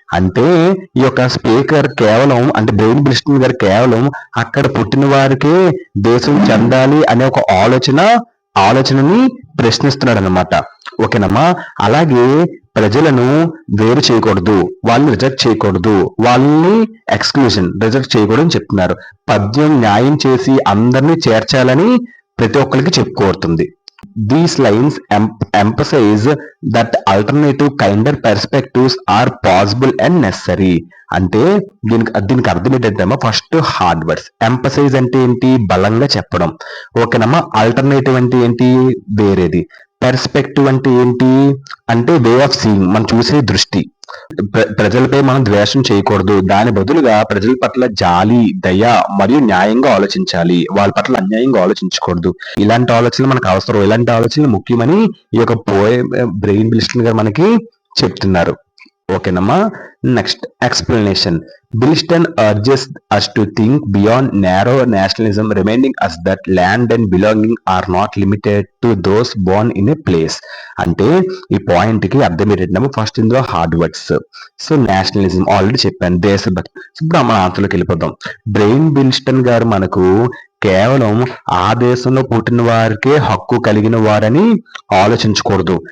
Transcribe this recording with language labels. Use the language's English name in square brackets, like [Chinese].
[Telugu] అంటే ఈ యొక్క స్పీకర్ కేవలం అంటే బ్రెయిన్ బిలిస్టన్ గారు కేవలం అక్కడ పుట్టిన వారికే దేశం చెందాలి అనే ఒక ఆలోచనని ప్రశ్నిస్తున్నాడు అనమాట. ఓకేనమ్మా, అలాగే ప్రజలను వేరు చేయకూడదు, వాళ్ళని రిజెక్ట్ చేయకూడదు, వాళ్ళని ఎక్స్క్లూజన్ రిజెక్ట్ చేయకూడదు అని చెప్తున్నారు. పద్యం న్యాయం చేసి అందరినీ చేర్చాలని ప్రతి ఒక్కరికి చెప్పుకోరుతుంది. [English] These lines emphasize that alternative kinder perspectives are possible and necessary. [Telugu] అంటే దీనికి అర్థం ఏంటంటే ఫస్ట్ హార్డ్ వర్డ్స్. ఎంపసైజ్ అంటే ఏంటి, బలంగా చెప్పడం. ఓకేనమ్మా, ఆల్టర్నేటివ్ అంటే ఏంటి, వేరేది. పెర్స్పెక్టివ్ అంటే ఏంటి అంటే వే ఆఫ్ సీయింగ్, మనం చూసే దృష్టి. ప్రజలపై మనం ద్వేషం చేయకూడదు, దాని బదులుగా ప్రజల పట్ల జాలి, దయ మరియు న్యాయంగా ఆలోచించాలి, వాళ్ళ పట్ల అన్యాయంగా ఆలోచించకూడదు. ఇలాంటి ఆలోచనలు మనకు అవసరం, ఇలాంటి ఆలోచనలు ముఖ్యమని ఈ యొక్క బ్రెయిన్ బిలిస్టన్ గారు మనకి చెప్తున్నారు. ఓకేనమ్మా, next explanation. [English] బిలిస్టన్ urges us to think beyond narrow nationalism, reminding us that land and belonging are not limited to those born in a place. [Telugu] అంటే ఈ పాయింట్ కి అర్థం ఏంటంటే ఫస్ట్ ఇందులో hard words. So nationalism already చెప్పాను, దేశభక్తి. ఇప్పుడు మన ఆన్సర్లోకి వెళ్ళిపోదాం. బ్రెయిన్ బిలిస్టన్ గారు మనకు కేవలం ఆ దేశంలో పుట్టిన వారికే హక్కు కలిగిన వారని ఆలోచించకూడదు.